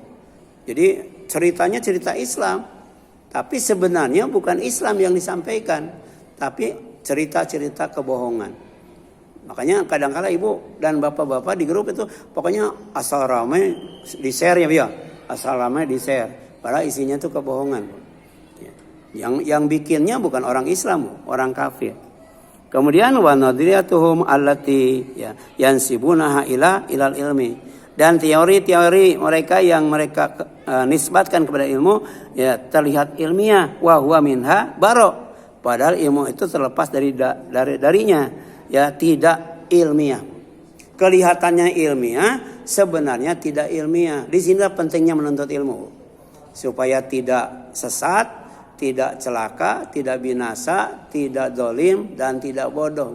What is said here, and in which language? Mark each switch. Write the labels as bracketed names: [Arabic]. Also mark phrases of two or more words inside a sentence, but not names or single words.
[Indonesian] Jadi ceritanya cerita Islam, tapi sebenarnya bukan Islam yang disampaikan, tapi cerita-cerita kebohongan. Makanya kadang-kala ibu dan bapak-bapak di grup itu pokoknya asal ramai di share ya, asal ramai di share. Padahal isinya itu kebohongan. Yang bikinnya bukan orang Islam, orang kafir. [Arabic] Kemudian ونظرياتهم التي يا ينسبونها إلى العلم. [Indonesian] Dan teori-teori mereka yang mereka nisbatkan kepada ilmu ya terlihat ilmiah, [Arabic] وهو منها براء. [Indonesian] Padahal ilmu itu terlepas darinya. Ya tidak ilmiah. Kelihatannya ilmiah, sebenarnya tidak ilmiah. Di sini pentingnya menuntut ilmu supaya tidak sesat, tidak celaka, tidak binasa, tidak zalim dan tidak bodoh.